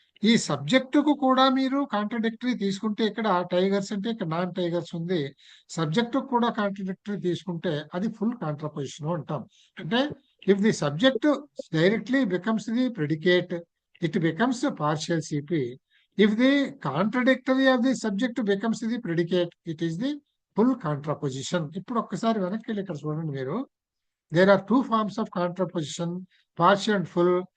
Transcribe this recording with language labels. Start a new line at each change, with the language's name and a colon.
Telugu: ఈ సబ్జెక్టుకు కూడా మీరు కాంట్రడిక్టరీ తీసుకుంటే ఇక్కడ టైగర్స్ అంటే ఇక్కడ నాన్ టైగర్స్ ఉంది, సబ్జెక్టు కూడా కాంట్రడిక్టరీ తీసుకుంటే అది ఫుల్ కాంట్రాపోజిషన్ అంటాం.
English: అంటే if the subject directly becomes the predicate, it becomes a partial CP. If the contradictory of the subject becomes the predicate, it is the full contraposition.
Telugu: ఇప్పుడు ఒక్కసారి వెనక్కి వెళ్ళి ఇక్కడ చూడండి మీరు.
English: There are two forms of contraposition, partial and full.